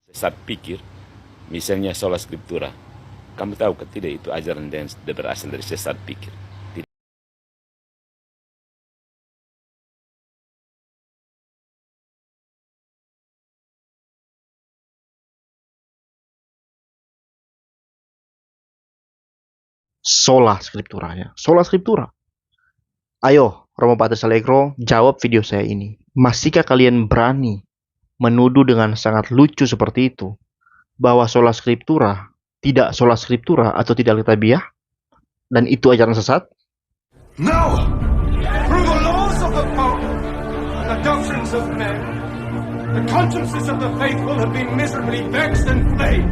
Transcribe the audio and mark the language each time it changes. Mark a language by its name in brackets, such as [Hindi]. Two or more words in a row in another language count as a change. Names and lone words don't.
[Indonesian] sesat pikir, misalnya [Latin] sola scriptura. [Indonesian] Kamu tahu kan tidak itu ajaran yang berasal dari sesat pikir? Tidak. [Latin] Sola Scriptura ya. Sola Scriptura. [Indonesian] Ayo, Romo Patris Allegro, jawab video saya ini. Masihkah kalian berani menuduh dengan sangat lucu seperti itu bahwa [Latin] Sola Scriptura [Indonesian] tidak [Latin] Sola Scriptura [Indonesian] atau tidak Alkitabiah dan itu ajaran sesat? [English] No! Through the laws of the Pope and the doctrines of men, the consciences of the faithful have been miserably vexed and flayed.